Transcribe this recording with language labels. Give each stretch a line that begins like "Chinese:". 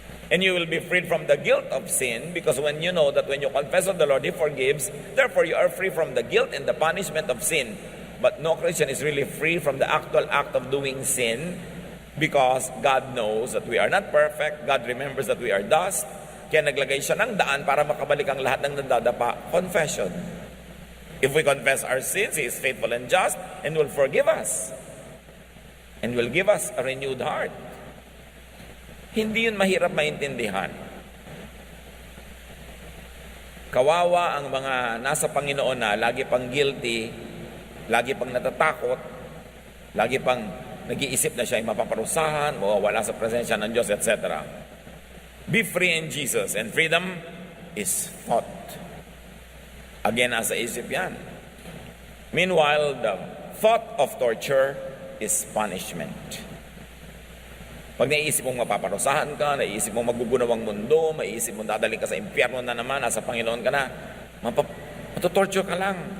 English: And you will be freed from the guilt of sin, because when you know that when you confess of the Lord, He forgives, therefore you are free from the guilt and the punishment of sin. But no Christian is really free from the actual act of doing sin, because God knows that we are not perfect. God remembers that we are dust.
Filipino: Kaya naglagay siya ng daan para makabalik ang lahat ng nadadapa.
English: Confession. If we confess our sins, He is faithful and just and will forgive us and will give us a renewed heart.
Filipino: Hindi yun mahirap maintindihan. Kawawa ang mga nasa Panginoon na lagi pang guilty, lagi pang natatakot, lagi pang nag-iisip na siya ay mapaparusahan, mawawala sa presensya ng Diyos, etc.
English: Be free in Jesus, and freedom is thought. Again,
Filipino: nasa isip yan.
English: Meanwhile, the thought of torture is punishment.
Filipino: Pag naiisip mong mapaparusahan ka, naiisip mong magugunaw ang mundo, maiisip mong dadaling ka sa impyerno na naman, nasa Panginoon ka na, matutorture ka lang.